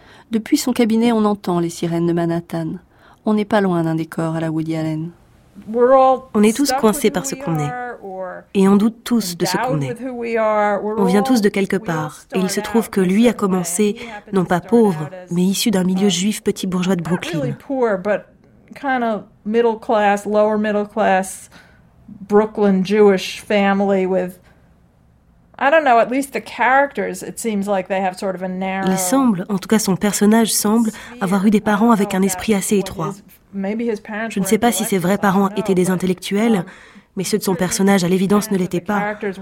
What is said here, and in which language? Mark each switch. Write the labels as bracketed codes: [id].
[fr] Depuis son cabinet, on entend les sirènes de Manhattan. On n'est pas loin d'un décor à la Woody Allen. On est tous coincés par ce qu'on est, et on doute tous de ce qu'on est. On vient tous de quelque part, et il se trouve que lui a commencé, non pas pauvre, mais issu d'un milieu juif petit bourgeois de Brooklyn. [en] Brooklyn Jewish family with, I don't know, at least the characters, it seems like they have sort of a narrow. [fr] Il semble, en tout cas son personnage semble, avoir eu des parents avec un esprit assez étroit. Je ne sais pas si ses vrais parents étaient des intellectuels, mais ceux de son personnage à l'évidence ne l'étaient pas.